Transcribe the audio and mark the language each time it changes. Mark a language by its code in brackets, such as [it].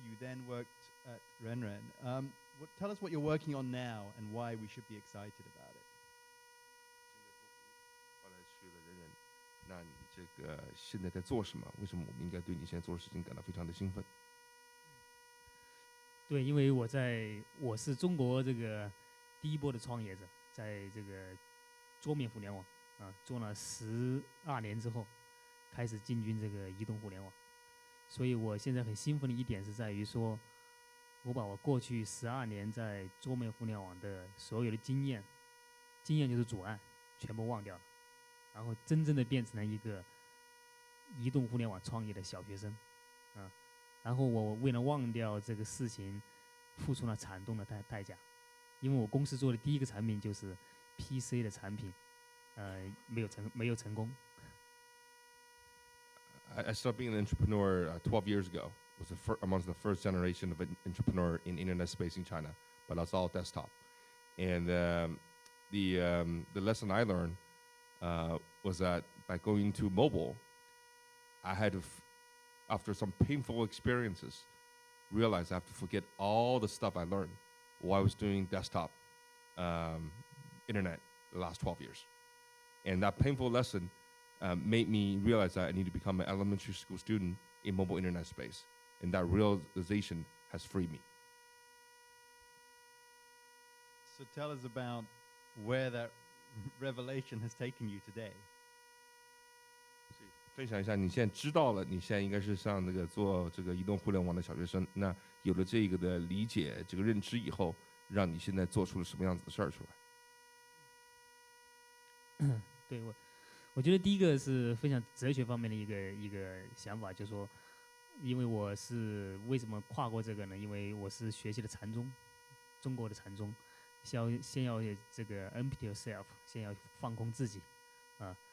[en] You then worked at Renren. Tell us what you're working on now and why we should be excited about it. [zh] 后来去了人人，那你这个现在在做什么？为什么我们应该对你现在做的事情感到非常的兴奋？对，因为我是中国这个第一波的创业者，在这个桌面互联网做了12年之后，开始进军这个移动互联网。所以我现在很兴奋的一点是在于说，我把我过去12年在桌面互联网的所有的经验就是阻碍，全部忘掉了，然后真正的变成了一个移动互联网创业的小学生，然后我为了忘掉这个事情，付出了惨痛的代价，因为我公司做的第一个产品就是 PC 的产品，没有成功。 [en] I started being an entrepreneur 12 years ago. Was amongst the first generation of an entrepreneur in internet space in China, but that's all desktop. And the lesson I learned was that by going to mobile, I had to, after some painful experiences, realize I have to forget all the stuff I learned while I was doing desktop internet the last 12 years. And that painful lesson made me realize that I need to become an elementary school student in mobile internet space. And that realization has freed me. So tell us about where that revelation has taken you today. [zh] 分享一下，你现在知道了，你现在应该是像那个做这个移动互联网的小学生。那有了这个的理解、这个认知以后，让你现在做出了什么样子的事儿出来？对我觉得第一个是分享哲学方面的一个想法，就是说，因为我是为什么跨过这个呢？因为我是学习的禅宗，中国的禅宗，先要这个 [en] empty yourself， [zh] 先要放空自己啊。